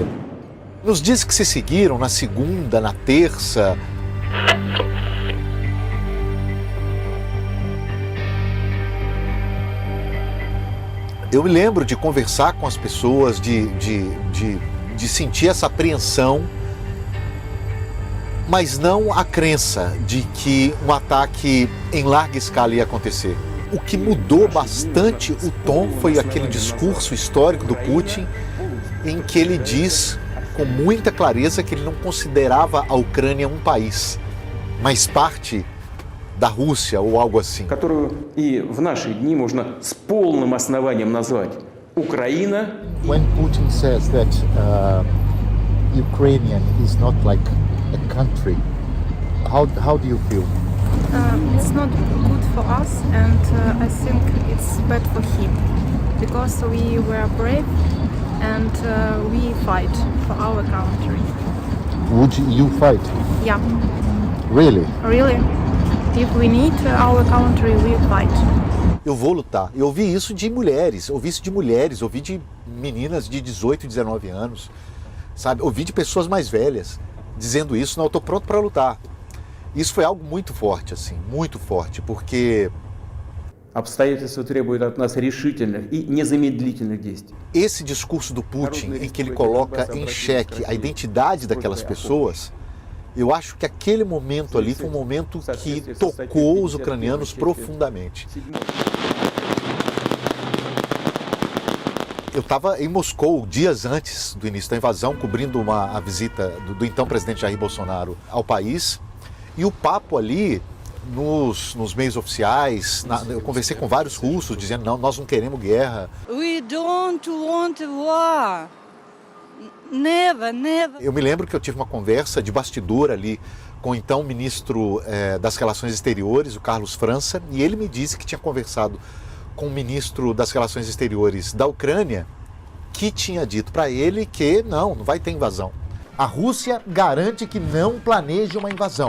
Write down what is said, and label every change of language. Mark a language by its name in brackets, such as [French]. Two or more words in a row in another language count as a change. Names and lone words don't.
[Portuguese] Nos dias que se seguiram, na segunda, na terça, eu me lembro de conversar com as pessoas, de sentir essa apreensão, mas não a crença de que um ataque em larga escala ia acontecer. O que mudou bastante o tom foi aquele discurso histórico do Putin, em que ele diz com muita clareza que ele não considerava a Ucrânia um país, mas parte da Rússia ou algo assim. [Russian] Которую и в наши дни можно с полным основанием назвать Украина. [English] When Putin says that Ukrainian is not like a country, how do you feel? It's not good for us, and I think it's bad for him because we were brave and we fight for our country. Would you fight? Yeah, Really? really. If we need our country, we fight. [Portuguese] Eu vou lutar. Eu ouvi isso de mulheres, ouvi de meninas de 18, 19 anos, sabe? Ouvi de pessoas mais velhas dizendo isso, não, eu tô pronto para lutar. Isso foi algo muito forte, assim, muito forte, porque [Russian] Обстоятельства требуют от нас решительных и незамедлительных действий. [Portuguese] esse discurso do Putin, em que ele coloca em xeque a identidade daquelas pessoas, eu acho que aquele momento ali foi um momento que tocou os ucranianos profundamente. Eu estava em Moscou dias antes do início da invasão, cobrindo a visita do então presidente Jair Bolsonaro ao país, e o papo ali, nos meios oficiais, eu conversei com vários russos dizendo, não, nós não queremos guerra. [English] We don't want war. Never, never. [Portuguese] Eu me lembro que eu tive uma conversa de bastidor ali com o então ministro das Relações Exteriores, o Carlos França, e ele me disse que tinha conversado com o ministro das Relações Exteriores da Ucrânia, que tinha dito para ele que não vai ter invasão. A Rússia garante que não planeja uma invasão.